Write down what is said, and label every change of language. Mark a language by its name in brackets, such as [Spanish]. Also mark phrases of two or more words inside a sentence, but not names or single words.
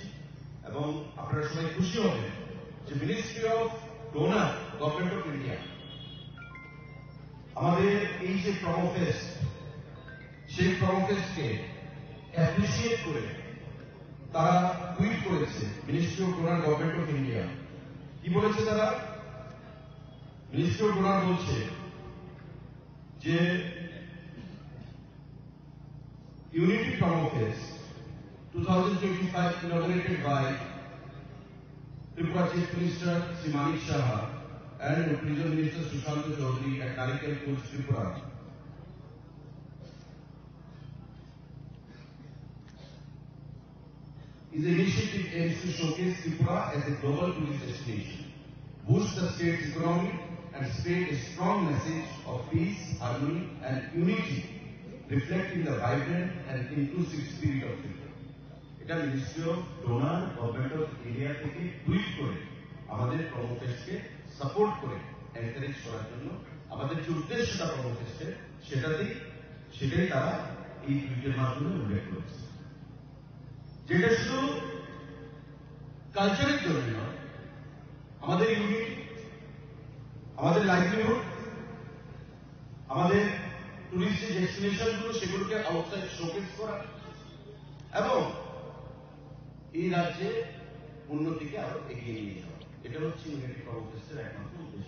[Bangla] এবং আপনারা সবাই খুশি হবেন যে মিনিস্ট্রি অফ ডোনার গভর্নমেন্ট অফ ইন্ডিয়া আমাদের এই যে প্রমোফেস্ট, সেই প্রমোফেস্টকে অ্যাপ্রিসিয়েট করে তারা টুইট করেছে। মিনিস্ট্রি অফ ডোনার গভর্নমেন্ট অফ ইন্ডিয়া কি বলেছে? তারা মিনিস্ট্রি অফ ডোনার বলছে যে [English] Unity Promofest 2025 inaugurated by Tripura Chief Minister Sri Manik Saha and Prison Minister Sushanta Chaudhary at Narikal Coach, Tripura is an initiative aims to showcase Tripura as a global tourist destination, boost the state's economy and spread a strong message of peace, harmony and unity, reflecting the vibrant and inclusive spirit of Tripura. [Bangla] এটা মিনিস্ট্রি অফ ডোনার গভর্নমেন্ট অফ ইন্ডিয়া থেকে টুইট করে আমাদের প্রমোফেস্টকে সাপোর্ট করে এনকারেজ করার জন্য আমাদের যে উদ্দেশ্যটা প্রমোফেস্টের সেটাই তারা এই টুইটের মাধ্যমে উল্লেখ করেছে। যেটা শুধু কালচারের জন্য নয়, আমাদের ইউনিটি, আমাদের লাইভলিহুড, আমাদের টুরিস্ট যে ডেস্টিনেশনগুলো সেগুলোকে [English] outside showcase [Bangla] করা এবং এই রাজ্যে উন্নতিকে আরো এগিয়ে নিয়ে যাওয়া, এটা হচ্ছে ইউনিটি প্রমোফেস্টের একমাত্র উদ্দেশ্য।